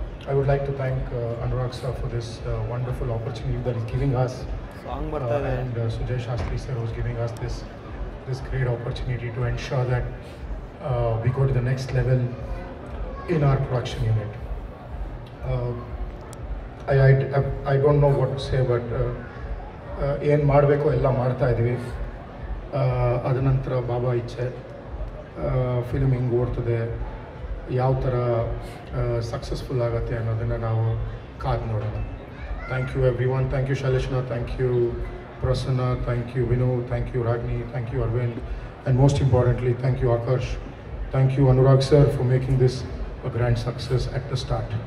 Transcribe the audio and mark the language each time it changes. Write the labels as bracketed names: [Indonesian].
[English] I would like to thank Anurag sir for this wonderful opportunity that is giving us and Sujay Shastri sir was giving us this great opportunity to ensure that we go to the next level in our production unit. I don't know what to say, but [Kannada] ಏನು ಮಾಡಬೇಕು ಎಲ್ಲ ಮಾಡ್ತಾ ಇದ್ವಿ. ಅದ ನಂತರ ಬಾಬಾ ಇಚ್ಛೆ, film ಹಿಂಗೆ ಓಡ್ತದೆ, ಯಾವ ಥರ ಸಕ್ಸಸ್ಫುಲ್ ಆಗುತ್ತೆ ಅನ್ನೋದನ್ನು ನಾವು ಕಾದು ನೋಡೋಣ. [English] Thank you everyone. Thank you ಶೈಲೇಶ್ನ, thank you Prasanna, thank you Vinu, thank you Ragini, thank you Aravind, and most importantly thank you Akarsh, thank you Anurag sir for making this a grand success at the start.